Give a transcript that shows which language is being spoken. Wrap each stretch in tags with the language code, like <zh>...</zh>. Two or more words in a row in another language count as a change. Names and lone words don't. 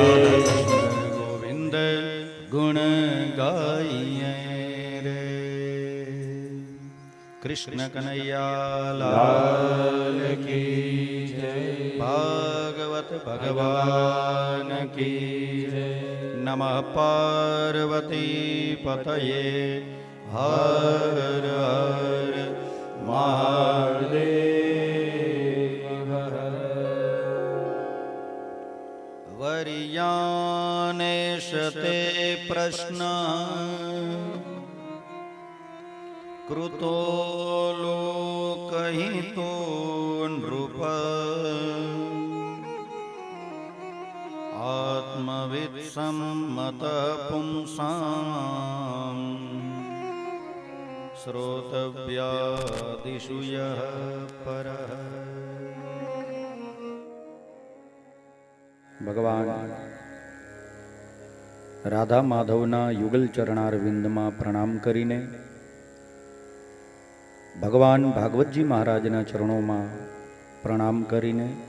<hi>गोविंद गुण गाइए रे कृष्ण कन्हैया लाल की जय भागवत भगवान की जय</hi> <sa>नमः पार्वती पतये हर हर महादेव वर्यानेशते प्रश्न कृतो लोकहितो नृप आत्मवित्सम्मत पुंसाम् श्रोतव्यादिषु यः परः</sa> <gu>ભગવાન રાધા માધવના યુગલ ચરણારવિંદમાં પ્રણામ કરીને ભગવાન ભાગવતજી મહારાજના ચરણોમાં પ્રણામ કરીને</gu>